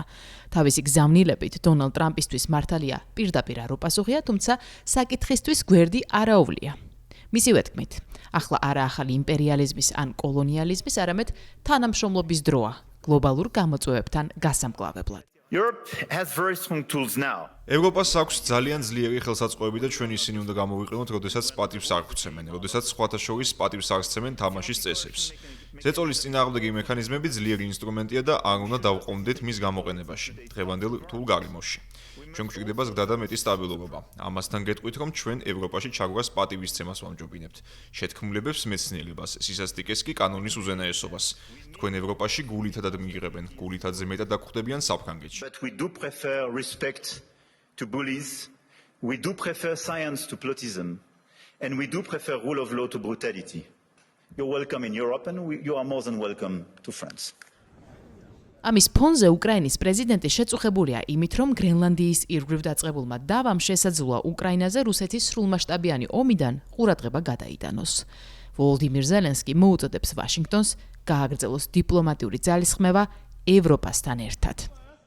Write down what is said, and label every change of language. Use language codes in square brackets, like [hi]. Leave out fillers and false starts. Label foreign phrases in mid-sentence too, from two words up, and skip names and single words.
[ka] თავისი გზავნილებით დონალდ ტრამპისთვის მართალია პირდაპირ არ უპასუხია, თუმცა საკითხისთვის გვერდი არაუვლია. მისივე თქმით, ახლა არა ახალი იმპერიალიზმის ან კოლონიალიზმის, არამედ თანამშრომლობის დროა გლობალურ გამოწვევებთან გასამკლავებლად. [en] Europe has very strong tools now. [ka] ევროპას აქვს ძალიან ძლიერი ხელსაწყოები და ჩვენ ისინი უნდა გამოვიყენოთ, როდესაც პატივს არ გვცემენ, როდესაც სხვათა შორის პატივს არ სცემენ თამაშის წესებს. ზეწოლის წინააღმდეგი მექანიზმები ძლიერი ინსტრუმენტია და არ უნდა დავყრდნით მის გამოყენებაში, დღევანდელ რთულ გარემოში. ჩვენ გვჭირდება ზრდა და მეტი სტაბილურობა. ამასთან გეტყვით, რომ ჩვენ ევროპაში ჩაგვას პატივისცემას ვამჯობინებთ. შეთქმულებებს მეცნიერებას, სისასტიკეს კი კანონის უზენაესობას. თქვენ ევროპაში გულითადად მიიღებენ, გულითადზე მეტად დაგხვდებიან საფრანგეთში. [en] But we do prefer respect to bullies, we do prefer science to plotism, and we do prefer rule of law to brutality. You're welcome in Europe and you are more than welcome to France. [ka] ამის ფონზე უკრაინის პრეზიდენტი შეწუხებულია იმით, რომ გრენლანდიის ირგვლივ დაწყებულმა დავამ შესაძლოა უკრაინაზე რუსეთის სრულმასშტაბიანი ომიდან ყურადღება გადაიტანოს. ვოლოდიმირ ზელენსკი მოუწოდებს ვაშინგტონს გააგრძელოს დიპლომატიური ძალისხმევა ევროპასთან ერთად.